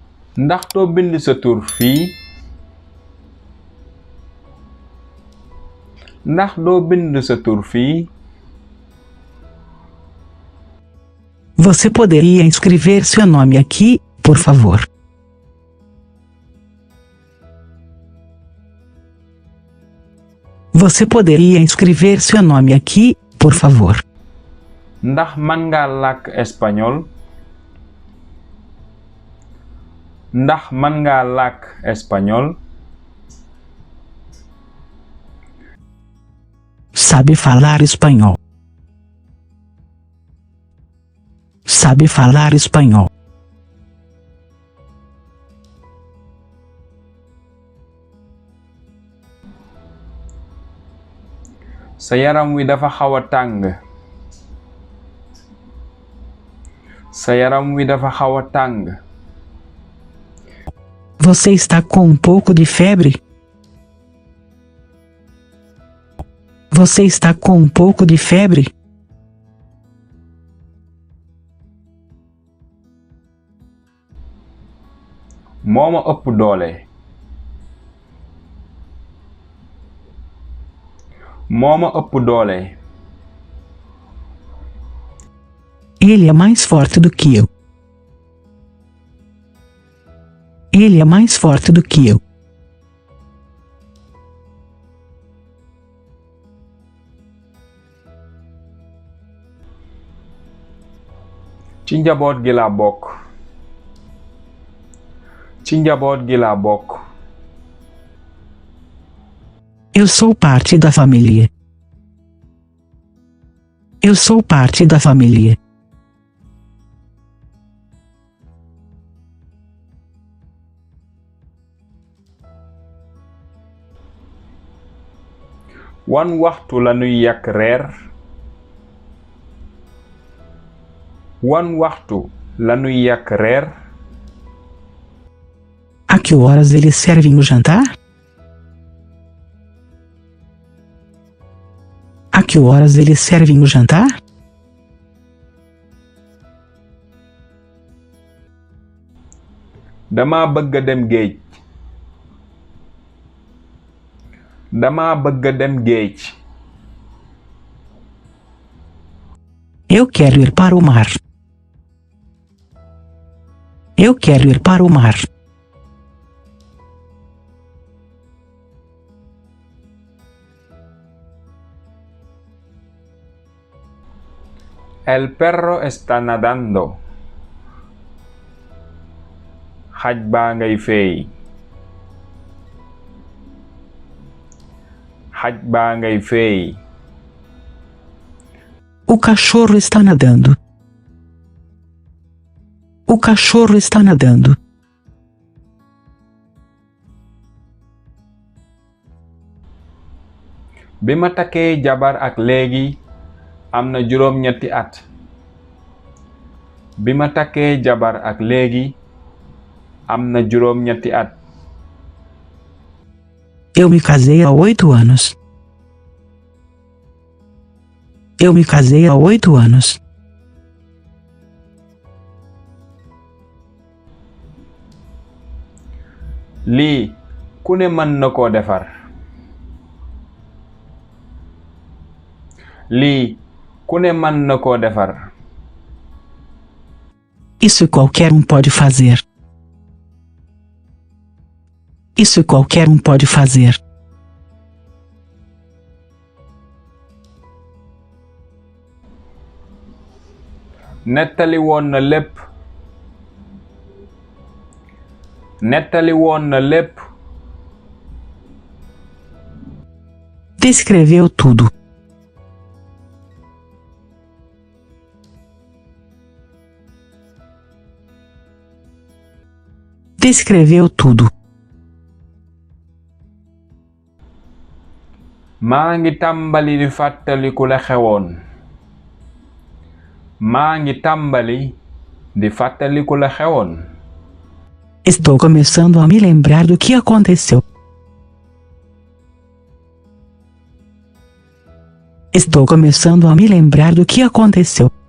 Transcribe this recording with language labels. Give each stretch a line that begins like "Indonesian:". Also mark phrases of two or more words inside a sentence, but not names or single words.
Wolof: ndax doo bind sa tur fii ndax doo bind sa tur fii
Portuguese: Você poderia escrever seu nome aqui, por favor? Você poderia escrever seu nome aqui, por favor?
Wolof: ndax man nga làkk espagnol ndax man nga làkk espagnol
Portuguese: Sabe falar espanhol? Sabe falar espanhol?
Wolof: sa yaram wi dafa xaw a tàng sa yaram wi dafa xaw a tàng
Portuguese: Você está com um pouco de febre? Você está com um pouco de febre?
Wolof: moo ma ëpp doole moo ma ëpp doole
Portuguese: Ele é mais forte do que eu. Ele é mais forte do que eu.
Wolof: ci njaboot gi laa bokk ci njaboot gi laa bokk
Portuguese: Eu sou parte da família. Eu sou parte da família.
Wolof: wan waxtu lanuy yàkk reer wan waxtu lanuy yàkk reer
Portuguese: A que horas eles servem o jantar? A que horas eles servem o jantar?
Wolof: dama bëgg a dem géej dama bëgg a dem géej
Portuguese: Eu quero ir para o mar. Eu quero ir para o mar.
Spanish: El perro está nadando
Wolof: xaj baa ngay feey xaj baa ngay feey
Portuguese: O cachorro está nadando. O cachorro está nadando.
Wolof: bi ma takkee jabar ak léegi am na juróom-ñetti at bi ma takkee jabar ak léegi am na juróom-ñetti at
Portuguese: Eu me casei há 8 anos. Eu me casei há 8 anos.
Wolof: lii ku ne mën na koo defar lii ku ne mën na koo defar
Portuguese: Isso qualquer um pode fazer. Isso qualquer um pode fazer.
Wolof: nettali woon na lépp nettali woon na lépp
Portuguese: Descreveu tudo. Descreveu tudo.
Wolof: maa ngi tàmbali di fàttaliku la xewoon maa ngi tàmbali di fàttaliku la xewoon
Portuguese: Estou começando a me lembrar do que aconteceu. Estou começando a me lembrar do que aconteceu.